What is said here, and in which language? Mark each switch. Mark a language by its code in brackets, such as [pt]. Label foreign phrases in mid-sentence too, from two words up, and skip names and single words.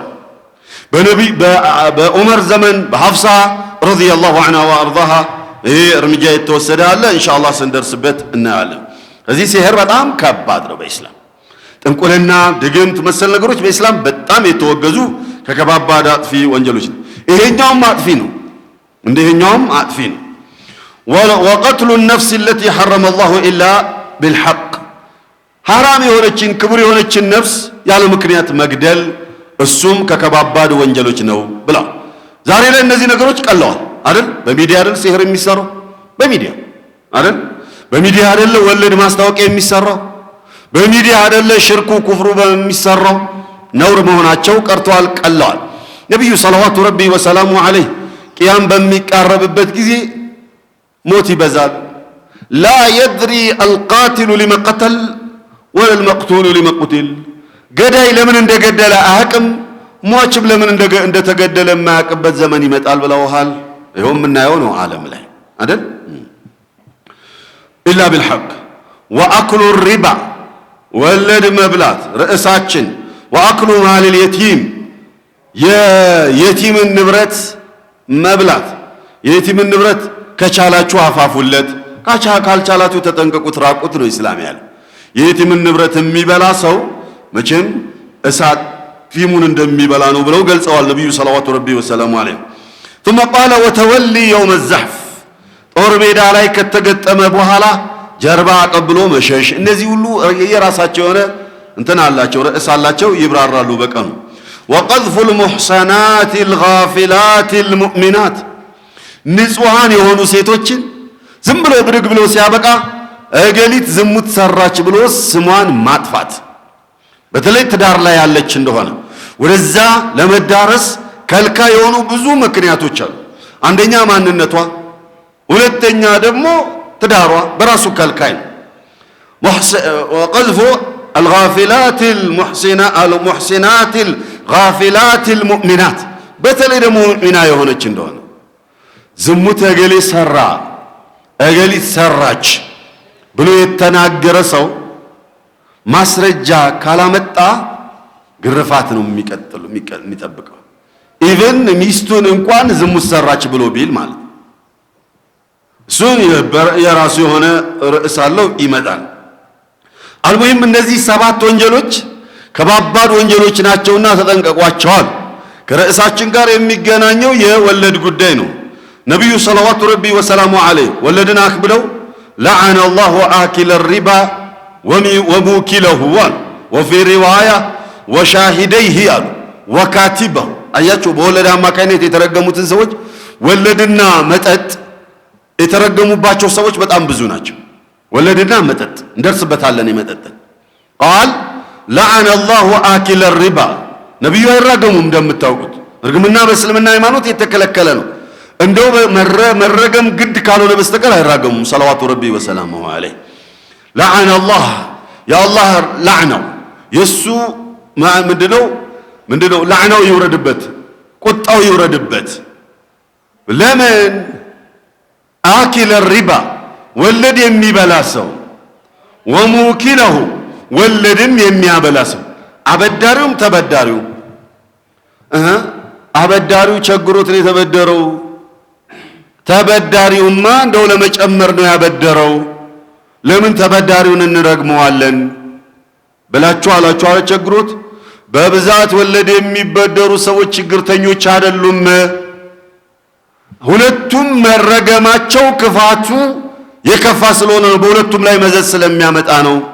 [am] በነብይ በዑመር ዘመን በሐፍሳ [ar] رضي الله عنها وأرضاها [am] ይሄ እርምጃ የተወሰደ አለ ኢንሻአላህ ስንደርስበት እናያለን እዚህ ሲህር በጣም ከባድ ነው በእስላም ጥንቁልና ድግምት መሰል ነገሮች በእስላም በጣም የተወገዙ ከከባባድ አጥፊ ወንጀሎች ነው ይሄኛውም አጥፊ ነው እንደኛውም አጥፊ ነው [ar] وقتل النفس التي حرم الله الا بالحق [am] حرام የሆነችን ክቡር የሆነችን ነፍስ ያለ ምክንያት መግደል እሱም ከከባባድ ወንጀሎች ነው ብላ ዛሬ ላይ እነዚህ ነገሮች ቀለዋል አይደል በሚዲያ አይደል ሲህር የሚሰራው በሚዲያ አይደል በሚዲያ አይደል ወለድ ማስታወቂያ የሚሰራው በሚዲያ አይደል ሽርኩ ኩፍሩ በሚሰራው ነውር መሆናቸው ቀርቷል ቀለዋል ነብዩ [ar] صلى الله ربي وسلامه عليه [am] ቂያም በሚቃረብበት ጊዜ ሞት ይበዛል [ar] لا يدري القاتل لما قتل ولا المقتول لما قتل [am] ገዳይ ለምን እንደገደለ አያውቅም ሟችም ለምን እንደተገደለ የማያውቅበት ዘመን ይመጣል ብለውሃል ይሄው ምናየው ነው ዓለም ላይ አይደል [ar] إلا بالحق وأكل الربا [am] ወለድ መብላት ርዕሳችን [ar] وأكل مال اليتيم [am] የየቲምን ንብረት መብላት የየቲምን ንብረት ከቻላችሁ አፋፉለት ካልቻላችሁ ተጠንቀቁት ራቁት ነው እስላም ያለው የየቲምን ንብረት የሚበላ ሰው መቼም እሳት ፊሙን እንደሚበላ ነው ብለው ገልጸዋል ነብዩ [ar] صلى الله عليه وسلم ثم قال وتولي يوم [am] الزحف ጦር ሜዳ ላይ ከተገጠመ በኋላ ጀርባ ቀብሎ መሸሽ እነዚህ ሁሉ የራሳቸው የሆነ እንትን አላቸው ርዕስ አላቸው ይብራራሉ በቀኑ [ar] وقذف المحصنات الغافلات المؤمنات [am] ንጹሃን የሆኑ ሴቶችን ዝም ብሎ ብድግ ብሎ ሲያበቃ እገሊት ዝሙት ሰራች ብሎ ስሟን ማጥፋት በተለይ ትዳር ላይ ያለች እንደሆነ ወደዛ ለመዳረስ ከልካ የሆኑ ብዙ ምክንያቶች አሉ አንደኛ ማንነቷ ሁለተኛ ደግሞ ትዳሯ በራሱ ከልካይ [ar] وقذف الغافلات المحسنات الغافلات المؤمنات [am] በተለይ ደግሞ ሙእሚና የሆነች እንደሆነ ዝሙት እገሌ ሰራ እገሊት ሰራች ብሎ የተናገረ ሰው ማስረጃ ካላመጣ ግርፋት ነው የሚጠብቀው ኢቭን ሚስቱን እንኳን ዝሙት ሰራች ብሎ ቢል ማለት እሱን የራሱ የሆነ ርዕስ አለው ይመጣል አልሙሂም እነዚህ 7 ወንጀሎች ከባባድ ወንጀሎች ናቸውና ተጠንቀቋቸዋል ከርዕሳችን ጋር የሚገናኘው የወለድ ጉዳይ ነው ነብዩ [ar] صلى الله عليه وسلم [am] ወለድን አክብለው [ar] لعن الله آكل الربا وموكله وفي رواية وشاهديه وكاتبه [am] አያችሁ በወለድ አማካይነት የተረገሙትን ሰዎች ወለድና መጠጥ የተረገሙባቸው ሰዎች በጣም ብዙ ናቸው። ወለድና መጠጥ እንደርስበታለን። የመጠጥ [ar] قال لعن الله آكل الربا [am] ነብዩ አይራገሙም። እንደምታውቁት እርግምና በእስልምና ሃይማኖት የተከለከለ ነው። እንደው መረገም ግድ ካልሆነ በስተቀር አይራገሙም። [ar] صلوات ربي وسلامه عليه لعن الله يا الله لعنه [am] የሱ ምንድነው لعنው ይወረድበት ቁጣው ይወረድበት። ለምን [ar] آكل الربا [am] ወለድ የሚበላ ሰው وموكله ወለድም የሚያበላ ሰው አበዳሪውም ተበዳሪው አበዳሪው ቸግሮት ነው የተበደረው። ተበዳሪውማ እንደው ለመጨመር ነው ያበደረው። ለምን ተበዳሪውን እንረግመዋለን ብላችሁ አላችሁ ቸግሮት። በብዛት ወለድ የሚበደሩ ሰዎች ችግርተኞች አይደሉም። ሁለቱም መረገማቸው ክፋቱ የከፋ ስለሆነ ነው። በሁለቱም ላይ መዘዝ ስለሚያመጣ ነው።